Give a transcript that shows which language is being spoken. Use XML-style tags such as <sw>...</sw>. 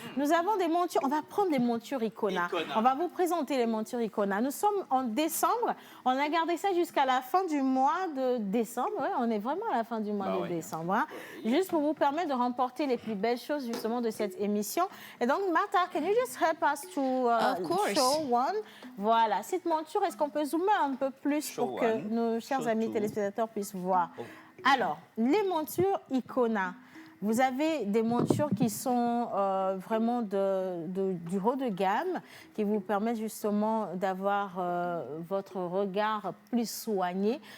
<fr>Nous avons des montures, on va prendre des montures Icona. On va vous présenter les montures Icona. Nous sommes en décembre, on a gardé ça jusqu'à la fin du mois de décembre. Ouais, on est vraiment à la fin du mois de décembre. Hein. Juste pour vous permettre de remporter les plus belles choses justement de cette émission. Et donc,</fr> <en>Martha, can you just help us to show one?</en> <fr>Voilà, cette monture, est-ce qu'on peut zoomer un peu plus pour que nos chers amis téléspectateurs puissent voir. Alors, les montures Icona. Vous avez des montures qui sont vraiment du haut de gamme, qui vous permettent justement d'avoir votre regard plus soigné.</fr>